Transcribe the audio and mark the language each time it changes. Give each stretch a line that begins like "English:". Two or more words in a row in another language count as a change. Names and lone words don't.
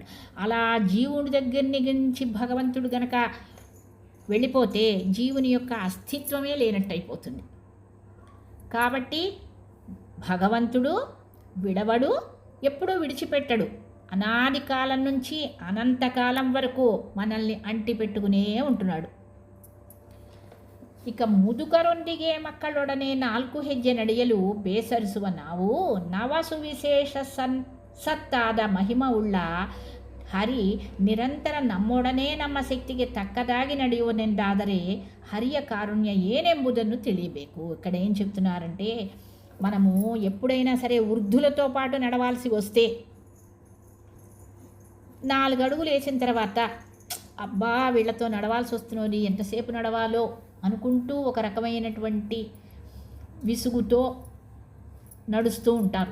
Telugu: అలా జీవుని దగ్గర నుంచి భగవంతుడు గనక వెళ్ళిపోతే జీవుని యొక్క అస్తిత్వమే లేనట్టు అయిపోతుంది. కాబట్టి భగవంతుడు విడవడు, ఎప్పుడూ విడిచిపెట్టడు. అనాది కాలం నుంచి అనంతకాలం వరకు మనల్ని అంటిపెట్టుకునే ఉంటున్నాడు.
Kannada: ఇక ಮುದುಕರೊಂದಿಗೆ ಮಕ್ಕಳೊಡನೆ 4 ಹೆಜ್ಜೆ ನಡೆಯಲು ಬೇಸರಿಸುವ ನಾವು ನವಸುವಿಶೇಷ ಸತ್ತಾದ ಮಹಿಮವುಳ್ಳ ಹರಿ ನಿರಂತರ ನಮ್ಮೊಡನೆ ನಮ್ಮ ಶಕ್ತಿಗೆ ತಕ್ಕದಾಗಿ ನಡೆಯುವುದೆಂದಾದರೆ ಹರಿಯ ಕಾರುಣ್ಯ ಏನೆಂಬುದನ್ನು ತಿಳಿಯಬೇಕು.
Telugu: ఇక్కడ ఏం చెప్తున్నారంటే, మనము ఎప్పుడైనా సరే వృద్ధులతో పాటు నడవాల్సి వస్తే 4 అడుగులు వేసిన తర్వాత అబ్బా వీళ్ళతో నడవాల్సి వస్తున్నది, ఎంతసేపు నడవాలో అనుకుంటూ ఒక రకమైనటువంటి విసుగుతో నడుస్తూ ఉంటారు.